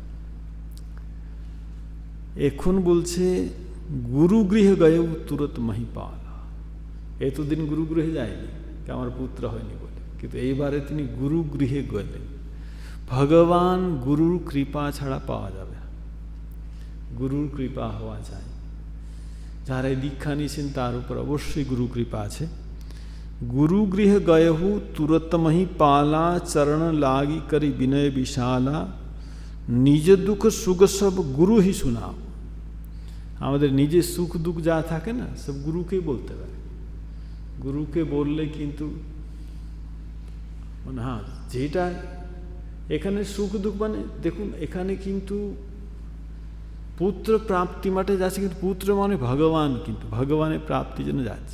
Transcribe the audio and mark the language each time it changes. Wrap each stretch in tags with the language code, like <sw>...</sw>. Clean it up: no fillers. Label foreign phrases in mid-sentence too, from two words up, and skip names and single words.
<bn>এখন বলছে</bn> <awa>गुरु गृहे गये तुरत महिपाल,</awa> <bn>এতদিন গুরু গৃহে যায়নি আমার পুত্র হয়নি বলে, কিন্তু এইবারে তিনি গুরু গৃহে গেলেন। ভগবান গুরুর কৃপা ছাড়া পাওয়া যাবে না, গুরুর কৃপা হওয়া যায়। যারা দীক্ষা নিয়েছেন তার উপর অবশ্যই গুরু কৃপা আছে।</bn> <awa>गुरु गृह गयहु तुरत मही पाला, चरण लागी करी विनय विशाला, निज दुख सुख सब गुरु ही सुनाओ।</awa> <bn>আমাদের নিজের সুখ দুঃখ যা থাকে না সব গুরুকে বলতে পারে। গুরুকে বললে কিন্তু মানে হ্যাঁ যেটা এখানে সুখ দুঃখ মানে দেখুন এখানে কিন্তু পুত্র প্রাপ্তি মাঠে যাচ্ছে, কিন্তু পুত্র মানে ভগবান, কিন্তু ভগবানের প্রাপ্তির জন্য যাচ্ছে।</bn>